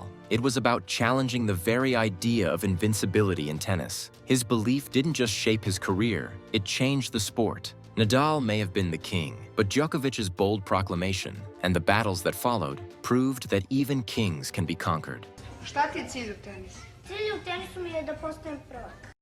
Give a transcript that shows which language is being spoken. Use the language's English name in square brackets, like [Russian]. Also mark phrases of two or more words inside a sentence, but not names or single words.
[English] It was about challenging the very idea of invincibility in tennis. His belief didn't just shape his career, it changed the sport. Nadal may have been the king, but Djokovic's bold proclamation and the battles that followed proved that even kings can be conquered. [Serbian] Šta ti je cilj u tenisu? Cilj u tenisu mi je da postanem prvak.